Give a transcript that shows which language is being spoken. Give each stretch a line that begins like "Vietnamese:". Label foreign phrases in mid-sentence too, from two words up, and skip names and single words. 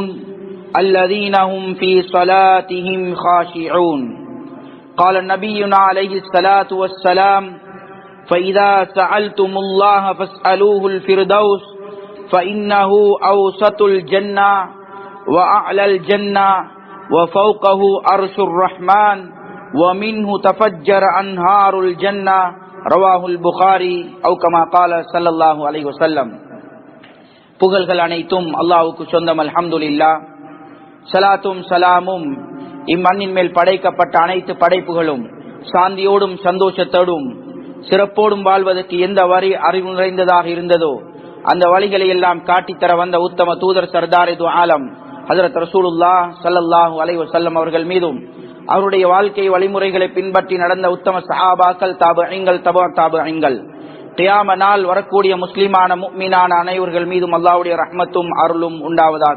Arabic: الذين هم في صلاتهم خاشعون قال نبينا عليه الصلاة والسلام فإذا سألتم الله فاسألوه الفردوس فإنه أوسط الجنة وأعلى الجنة وفوقه عرش الرحمن ومنه تفجر أنهار الجنة رواه البخاري أو كما قال صلى الله عليه وسلم.
Tamil: புகழ்கள் அனைத்தும் அல்லாஹ்வுக்கு சொந்தம். அல்ஹம்துலில்லாஹ். ஸலாத்தும் ஸலாமும் இம்மண்ணின் மேல் படைக்கப்பட்ட அனைத்து படைப்புகளும் சாந்தியோடும் சந்தோஷத்தோடும் சிறப்போடும் வாழ்வதற்கு எந்த வழி அறிவு நிறைந்ததாக இருந்ததோ அந்த வழிகளை எல்லாம் காட்டித்தர வந்த உத்தம தூதர்
Urdu: سردار دو عالم
Tamil: ஹஜ்ரத் ரசூலுல்லாஹ்
Arabic: صلى الله عليه وسلم
Tamil: அவர்கள் மீதும் அவருடைய வாழ்க்கை வழிமுறைகளை பின்பற்றி நடந்த உத்தம சஹாபாக்கள் தாபிஈன்கள் தபுஅத்தாபிஈன்கள் கியாம நாள் வரக்கூடிய முஸ்லிமான முஃமினான அனைவர்கள் மீதும் அல்லாஹ்வுடைய ரஹ்மத்தும் அருளும் உண்டாவதாக.